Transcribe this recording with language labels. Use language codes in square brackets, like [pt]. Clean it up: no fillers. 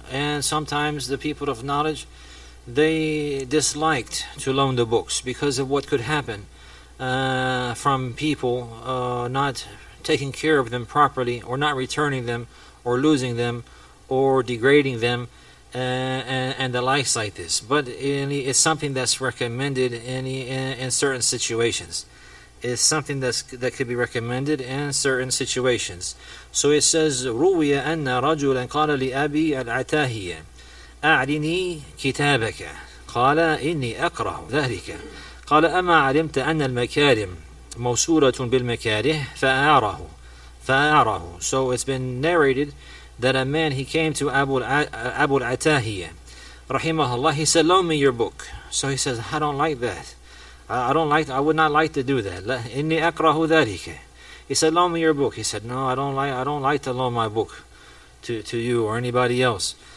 [en] And sometimes the people of knowledge, they disliked to loan the books because of what could happen from people not taking care of them properly, or not returning them, or losing them, or degrading them, and the likes like this. But it's something that's recommended in certain situations. Is something that could be recommended in certain situations. So it says, [ar] روي أن رجلا قال لأبي العتاهية أعلني كتابك قال إني أكره ذلك قال أما علمت أن المكارم موصولة بالمكاره فأعاره. [en] So it's been narrated that a man, he came to Abu al-Atahiyah rahimahullah. He said, loan me your book. So he says, I don't like that. I would not like to do that. [ar] Inni akrahu dhalika. [en] He said, loan me your book. He said, no, I don't like to loan my book to you or anybody else.